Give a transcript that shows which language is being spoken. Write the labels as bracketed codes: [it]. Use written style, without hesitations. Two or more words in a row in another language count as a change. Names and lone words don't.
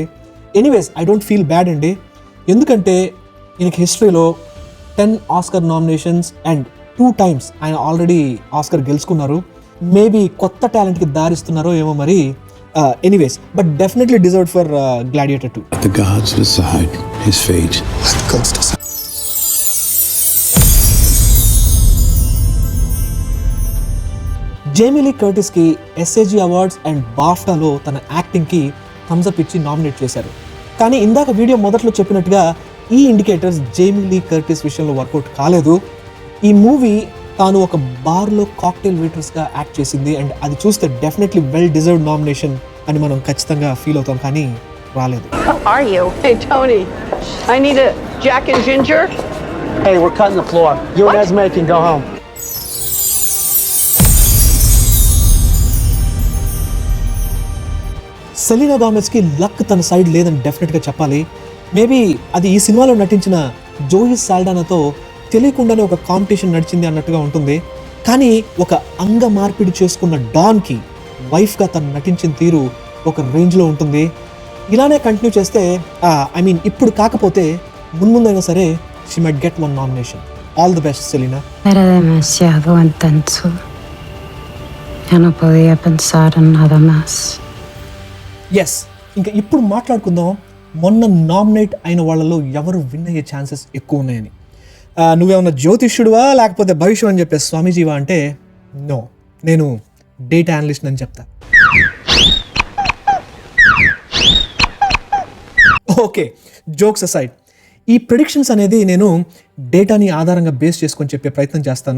[en] Anyways I don't feel bad [te] అండి, ఎందుకంటే ఈయనకి హిస్టరీలో 10 [en] Oscar nominations and 2 times [te] ఆయన [en] already Oscar [te] గెలుచుకున్నారు. మేబీ కొత్త టాలెంట్కి దారిస్తున్నారో ఏమో మరి. [en] Anyways but definitely deserved for Gladiator 2. The gods decide his fate. The gods decide. [te] జేమీ లీ కర్టిస్కి SAG [en] awards and [te] బాఫ్టాలో తన యాక్టింగ్కి థమ్స్అప్ ఇచ్చి నామినేట్ చేశారు. కానీ ఇందాక వీడియో మొదట్లో చెప్పినట్టుగా ఈ ఇండికేటర్స్ జేమీ లీ కర్టిస్ విషయంలో వర్కౌట్ కాలేదు. ఈ మూవీ తాను ఒక బార్లో కాక్టైల్ వెయిటర్స్గా యాక్ట్ చేసింది అండ్ అది చూస్తే [en] definitely well deserved nomination [te] అని మనం ఖచ్చితంగా ఫీల్ అవుతాం, కానీ రాలేదు. [en] How are you? Hey, Tony. I need a Jack and Ginger. Hey, we're cutting the floor. You and Esme can go home. [te] సెలీనా గామెజ్కి లక్ తన సైడ్ లేదని డెఫినెట్గా చెప్పాలి. మేబీ అది ఈ సినిమాలో నటించిన జోయి సాల్డానాతో తెలియకుండానే ఒక కాంపిటీషన్ నడిచింది అన్నట్టుగా ఉంటుంది. కానీ ఒక అంగ మార్పిడి చేసుకున్న డాన్కి వైఫ్గా తను నటించిన తీరు ఒక రేంజ్లో ఉంటుంది. ఇలానే కంటిన్యూ చేస్తే [en] I mean [te] ఇప్పుడు కాకపోతే ముందైనా సరే [en] she might get 1 nomination. All the best Selena. [es] Era demasiado intenso. Ya no podía pensar en nada más. [te] ఎస్, ఇంకా ఇప్పుడు మాట్లాడుకుందాం మొన్న నామినేట్ అయిన వాళ్ళలో ఎవరు విన్ అయ్యే ఛాన్సెస్ ఎక్కువ ఉన్నాయని. నువ్వేమన్నా జ్యోతిష్యుడువా లేకపోతే భవిష్యం అని చెప్పే స్వామీజీవా అంటే నో, నేను [en] data analyst [te] అని చెప్తా. ఓకే, [en] jokes aside, [te] ఈ ప్రిడిక్షన్స్ అనేది నేను డేటాని ఆధారంగా బేస్ చేసుకొని చెప్పే ప్రయత్నం చేస్తాను.